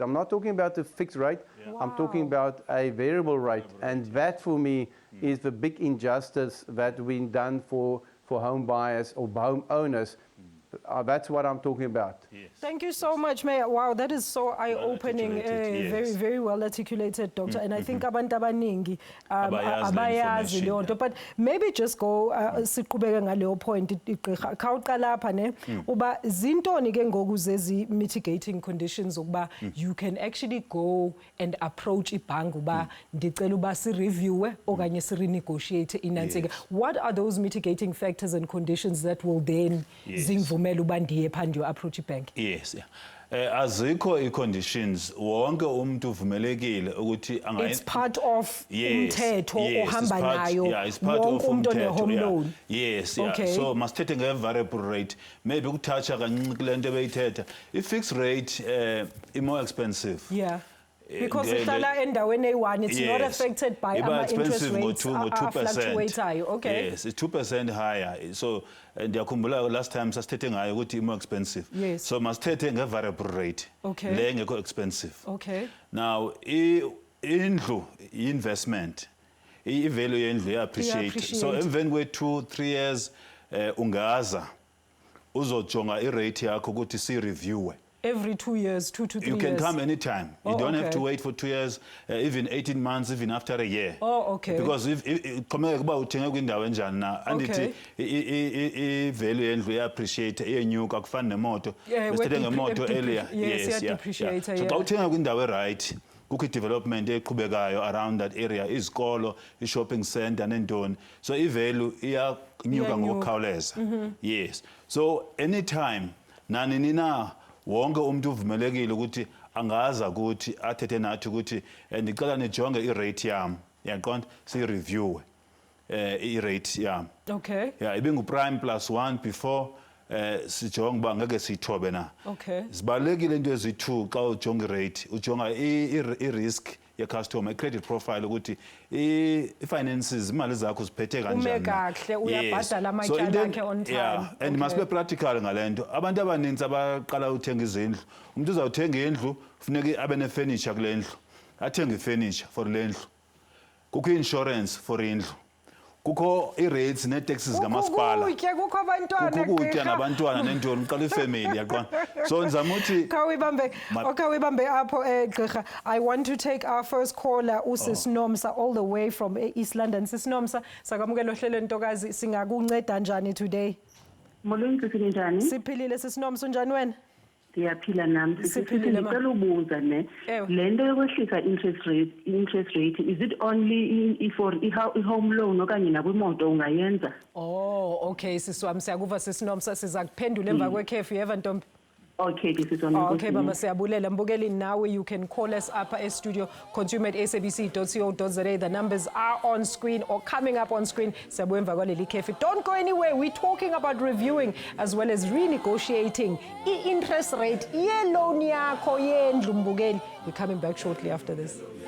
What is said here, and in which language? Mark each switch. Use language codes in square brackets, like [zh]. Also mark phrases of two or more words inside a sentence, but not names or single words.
[en] I'm not talking about a fixed rate. I'm talking about a variable rate. And that, for me, is the big injustice that we've done for home buyers or home owners. That's what I'm talking about. Yes. Thank you so much, Mayor. Wow, that is so eye-opening, articulated, very, yes. very well articulated, Doctor. [xh] And I think abantu abaningi Abayazi le abayazi leyo nto. information, [en] But maybe just go [xh] siqhubeke ngaleyo point igqirha. Khawuqala lapha ne uba zintoni ke ngoku zezi [en] mitigating conditions [xh] ukuba [en] you can actually go and approach [xh] ibhank uba ndicela uba si-reviewe okanye si-renegotiate inantsika. [en] What are those mitigating factors and conditions that will then [xh] zingivumela uba ndiye phaa ndiyo-approach ibhank? Yes, azikho i-conditions, wonke umuntu uvumelekile ukuthi [en] It's part of [xh] umthetho ohamba nayo wonke umuntu one-home loan. Yes, Okay. So masithethe nge-variable rate, maybe ukuthatsha kancinci kule nto beyithetha. I-fixed rate i- [en] more expensive. [xh] Yeah. Because ihlala endaweni eyi-1, it's not affected by ama-interest rates afluctuatayo. Okay. Yes, [en] it's 2% higher. [xh] So ndiyakhumbula [en] last time [xh] sasithethe ngayo ukuthi i- [en] more expensive. [xh] Yes. So masithethe nge-variable rate. Okay. Le ngekho expensive. Okay. Now, indlu, investment, i-value yendlu appreciate. So emveni kwe-2-3 years ungaza uzojonga i-rate yakho ukuthi si-reviewe. [en] Every 2 years, 2 to 3 years. You can come anytime. You don't have to wait for 2 years, even 18 months, even after a year. Oh, okay. [xh] Because if komeka kuba uthenga kwindawo enjani na, andithi i-value yendlu iyaappreciate, iyenyuka kufana nemoto. Besithethe ngemoto earlier. [en] Yes, yeah. [xh] So xa uthenga kwindawo right, kukho i-development eqhubekayo [en] around that area, [xh] izikolo, i-shopping center nentoni. So i-value iyanyuka ngokukhawuleza. Yes. So anytime, nanini na, wonke umuntu uvumelekile ukuthi angaza ukuthi athethe nathi ukuthi ndicela nijonge i-rate yam, yaqonda si-reviewe i-rate yam. Okay. Yeah, ibingu-prime +1 before sijonge uba ngeke siyithobe na. Okay. Zibalulekile into ezi-2 xa ujonga i-rate, ujonga i-risk ye-customer, i-credit profile ukuthi i-finances, imali zakho ziphethe kanjani. Ume kahle, uyabhadala amatyala akhe [en] on time. Yeah, and must be practical [xh] ngale nto. Abantu abaninzi abaqala uthenga izindlu, umuntu uzawuthenga indlu, kufuneka abe ne-furniture kule ndlu, athenge i-furniture for le ndlu. Kukho i-insurance for indlu. Kukho i-rates nee-taxes kamasipala. Kukho abantwana. Kukho ukutya nabantwana nentoni, uqala ifamily yaqona. So ndizama uthi Khawuyibambe apho gqirha. [en] I want to take our first caller, uSis Nomsa, all the way from East London. [xh] Sis Nomsa, sakwamukela ohlelweni ntokazi, singakunceda njani today? Molweni njani? Siphilile Sis Nomsa, unjani wena? Siyaphila nami. Siphilile ma. Ngicela ubuza ne. Le nto yokwehlisa interest rate, [en] is it only for [xh] i-home loan okanye nakwimoto ungayenza? Oh, okay sisi wami, siyakuva Sis Nomsa, siza kuphendula emva kwekhefu, yeva ntombi? [en] Okay, this is on. [xh] Okay, mama, siyabulela. Mbukeli, [en] now you can call us up at studio, consumer@sabc.co.za. The numbers are on screen or coming up on screen. [xh] Siyabuemva kwaleli kefi. [en] Don't go anywhere. We're talking about reviewing as well as renegotiating [xh] i-interest rate ye loan yakho yendlu mbukeli. [en] We're coming back shortly after this.